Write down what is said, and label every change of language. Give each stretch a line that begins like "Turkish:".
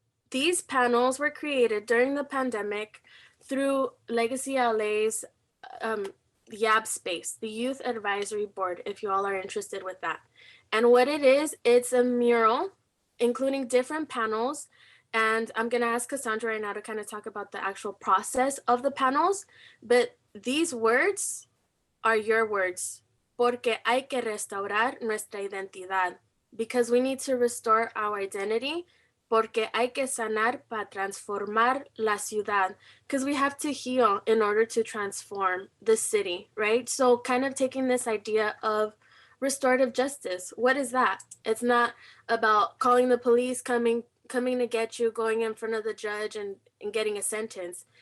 English: These panels were created during the pandemic through Legacy LA's YAB space, the Youth Advisory Board, if you all are interested with that. And what it is, it's a mural, including different panels. And I'm gonna ask Cassandra right now to kind of talk about the actual process of the panels. But these words are your words.
Spanish: Porque hay que restaurar nuestra identidad.
English: Because we need to restore our identity.
Spanish: Porque hay que sanar para transformar la ciudad.
English: Because we have to heal in order to transform the city, right? So kind of taking this idea of restorative justice. What is that? It's not about calling the police, coming to get you, going in front of the judge and getting a sentence.